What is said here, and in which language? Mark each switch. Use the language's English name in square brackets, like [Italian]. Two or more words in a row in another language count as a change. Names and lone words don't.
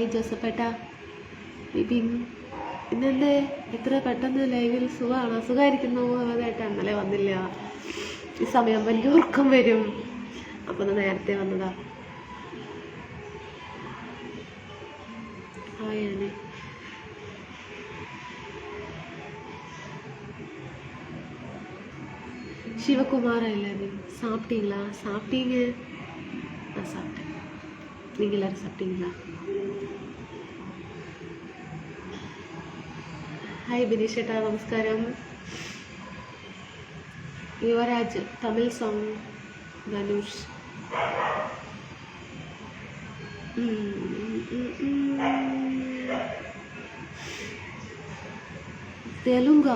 [Malayalam] ജോസഫേട്ട, ബിബിൻ, ഇന്നെന്തേ എത്ര പെട്ടെന്ന് ലൈവിൽ? സുഖമാണോ? സുഖമായിരിക്കുന്നു. അതായിട്ട് ഇന്നലെ വന്നില്ല. ഈ സമയമാകുമ്പോൾ എനിക്ക് ഉറക്കം വരും, അപ്പോൾ ഒന്ന് നേരത്തെ വന്നതാ. ഹായ് ആനെ. [Tamil] சிவகுமாரா எல்லாரும் சாப்பிட்டீங்களா? சாப்பிட்டீங்க. நான் சாப்பிட்டேன். நீங்கள் எல்லாரும் சாப்பிட்டீங்களா? [Malayalam] ഹായ് ബിനീഷ് ചേട്ടാ, നമസ്കാരം. യുവരാജ് തമിഴ് സോങ്. ധനുഷ് തെലുങ്ക.